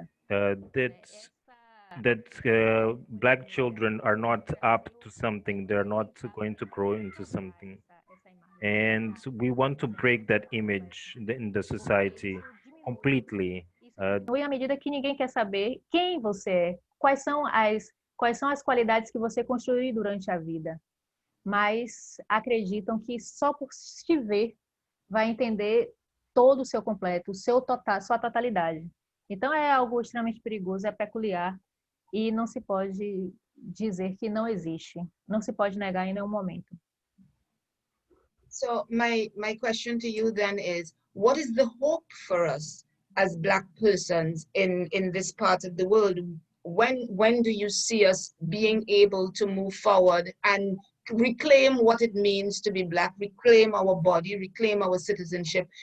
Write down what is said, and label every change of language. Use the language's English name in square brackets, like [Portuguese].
[English] Uh, that black children are not up to something, they're not going to grow into something. And we want to break that image in the society completely. [Portuguese] E à medida que ninguém quer saber quem você é, quais são as qualidades que você construiu durante a vida, mas acreditam que só por te ver vai entender todo o seu completo, sua totalidade. Então é algo extremamente perigoso, é peculiar e não se pode dizer que não existe, não se pode negar em nenhum momento. [English] So my question to you then is, what is the hope for us as Black persons in this part of the world? When do you see us being able to move forward and reclaim what it means to be Black, reclaim our body, reclaim our citizenship?